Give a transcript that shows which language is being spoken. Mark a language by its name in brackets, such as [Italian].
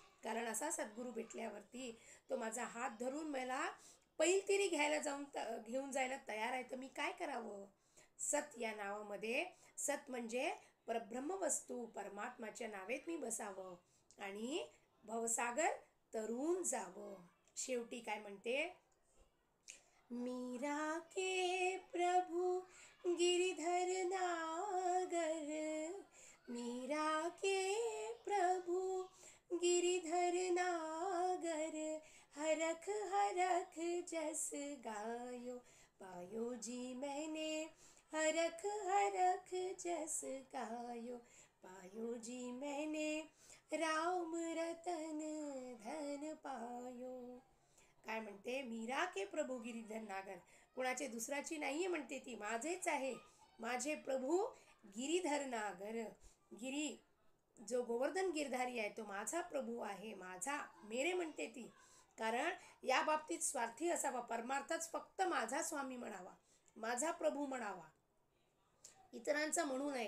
[Marathi] कारण असा सद्गुरू भेटल्यावरती तो माझा हात धरून मला पैलतिरी घेऊन जायला तयार आहे. तर मी काय करावं. सत या नावामध्ये, सत म्हणजे परब्रह्म वस्तू, परमात्माच्या नावेत मी बसावं आणि भवसागर तरून जावं. शेवटी काय म्हणते, [Hindi] मीरा के प्रभु गिरिधर नागर, मीरा के प्रभु गिरिधर नागर, हरख हरख जस गायो, पायो जी मैंने हरख हरख जस गायो, पायो जी मैंने राम रतन धन पायो. [Marathi] काय म्हणते, [Hindi] मीरा के प्रभू गिरिधर नागर, [Marathi] कुणाचे दुसऱ्याची नाहीये म्हणते ती, माझेच आहे. माझे प्रभू गिरिधर नागर, गिरी जो गोवर्धन गिरधारी आहे तो माझा प्रभू आहे, माझा मेरे म्हणते ती. कारण या बाबतीत स्वार्थी असावा, परमार्थच फक्त माझा स्वामी म्हणावा, माझा प्रभू म्हणावा, इतरांचा म्हणू नये.